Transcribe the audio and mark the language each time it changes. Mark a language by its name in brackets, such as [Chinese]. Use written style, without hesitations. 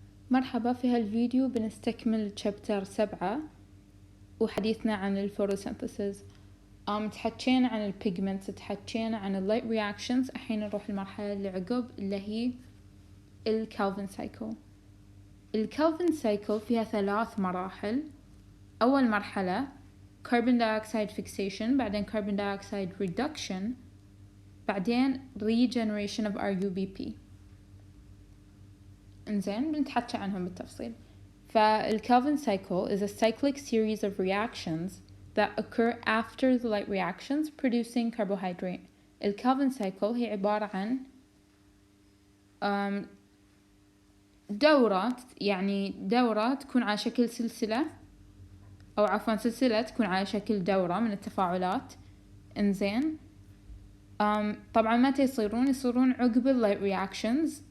[Arabic] مرحبا، في هالفيديو بنستكمل [English] chapter 7 [Arabic] وحديثنا عن الفوتوسينثيسيس. تحكينا عن البيجمنتس، تحكينا عن اللايت رياكشنز. الحين نروح المرحلة اللي عقب اللي هي الكالفن سايكل. الكالفن سايكل فيها 3 مراحل. أول مرحلة [English] carbon dioxide fixation، بعدين carbon dioxide reduction، بعدين regeneration of RUBP. [Arabic] انزين بنتحكي عنهم بالتفصيل. [English] فالكالفن cycle is a cyclic series of reactions that occur after the light reactions producing carbohydrate. [Arabic] الكالفن cycle هي عبارة عن دورة، يعني دورة تكون على شكل سلسلة، أو عفوا سلسلة تكون على شكل دورة من التفاعلات. انزين طبعا متى يصيرون عقب اللايت رياكشنز.